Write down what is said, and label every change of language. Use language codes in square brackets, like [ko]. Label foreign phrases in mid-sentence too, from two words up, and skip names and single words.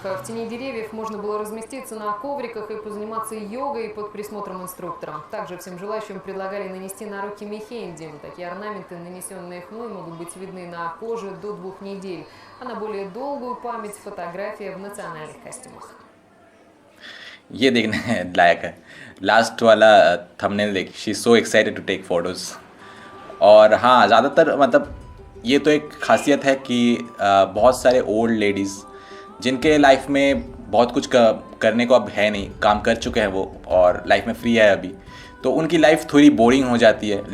[ru] В тени деревьев можно было разместиться на ковриках и позаниматься йогой под присмотром инструктора. Также всем желающим предлагали нанести на руки мехенди. Такие орнаменты, нанесенные хной, могут быть видны на коже до 2 недель. А на более долгую память фотография в национальных костюмах. [hi] ये देखने लायक है. लास्ट वाला थंबनेल देख, [en] she is so excited to take photos. [hi] और हाँ, ज़्यादातर मतलब ये तो एक खासियत है कि बहुत सारे [en] old ladies [hi] जिनके लाइफ में बहुत कुछ करने को अब है नहीं, काम कर चुके हैं वो और लाइफ में फ्री है अभी, तो उनकी लाइफ थोड़ी बोरिंग हो जाती है.